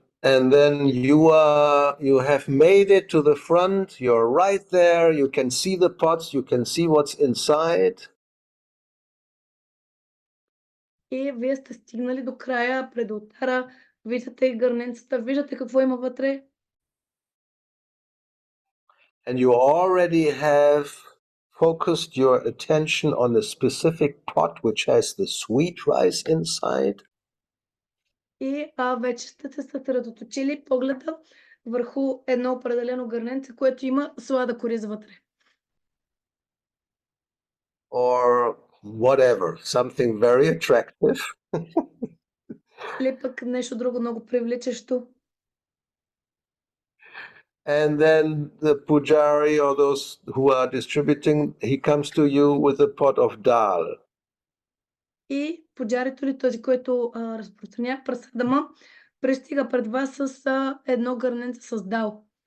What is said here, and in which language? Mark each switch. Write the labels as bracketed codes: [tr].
[en] And then you have made it to the front, you're right there, you can see the pots, you can see what's inside. [bg] И вие сте стигнали до края, пред алтара, виждате гърненцата, виждате какво има вътре. [en] And you already have focused your attention on a specific pot which has the sweet rice inside. [bg] И вече сте се съсредоточили погледа върху едно определено гърненце, което има слада кориз вътре. [en] Or whatever, something very attractive. [bg] Или пък нещо друго много привличащо. [en] And then the pujari or those who are distributing, he comes to you with a pot of dal. [bg] И пуджарито ли, този, който разпространява прасадама, пристига пред вас с едно гърненце с дал.